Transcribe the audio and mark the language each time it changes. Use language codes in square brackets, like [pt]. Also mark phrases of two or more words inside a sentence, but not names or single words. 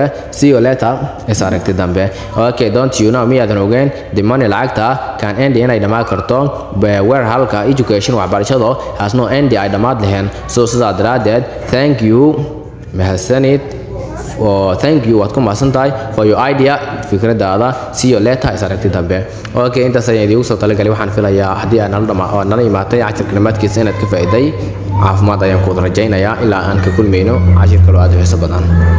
[so] dambe [en] okay don't you know [so] miyaadan ogeen [en] the money [so] lacagta [en] can end [so] inay dhamaan karto where halka education waxbarashadu [en] has no end [so] ay dhamaad laheen so sidaa daraadeed [en] thank you [so] waad ku mahadsan tahay [en] for your idea [so] fikradaada [en] see you later [so] is aragti dambe okay intaas ayaan idigu soo talagalay waxaan filayaa haddii aan nala imaatay cashirka nimaadkiisa inaad ka faa'iiday caafimaad ayaan ku rajaynayaa ilaa aan ka kulmayno cashir kale aad u xiiso badan